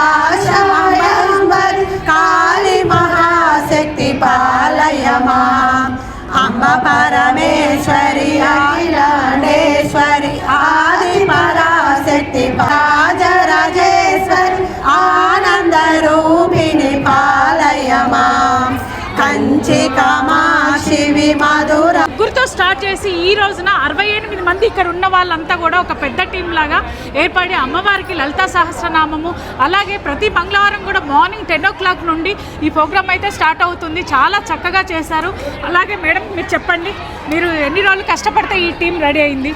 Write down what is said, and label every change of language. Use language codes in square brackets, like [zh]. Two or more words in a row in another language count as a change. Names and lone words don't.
[sa] काशमयंबरी काली महाशक्ति पालय मां अम्ब परमेश्वरी अखिलांडेश्वरी आदिपराशक्ति राजराजेश्वरी आनंद रूपिणी पालय मां कंची कामाक्षि विमधुर [te] ముగ్గురితో స్టార్ట్ చేసి ఈ రోజున 68 మంది ఇక్కడ ఉన్న వాళ్ళంతా కూడా ఒక పెద్ద టీం లాగా ఏర్పడి అమ్మవారికి లలితా సహస్రనామము అలాగే ప్రతి మంగళవారం కూడా [en] morning 10 o'clock [te] నుండి ఈ ప్రోగ్రామ్ అయితే స్టార్ట్ అవుతుంది. చాలా చక్కగా చేశారు. అలాగే మేడం మీరు చెప్పండి, మీరు ఎన్ని రోజులు కష్టపడితే ఈ టీం రెడీ అయింది?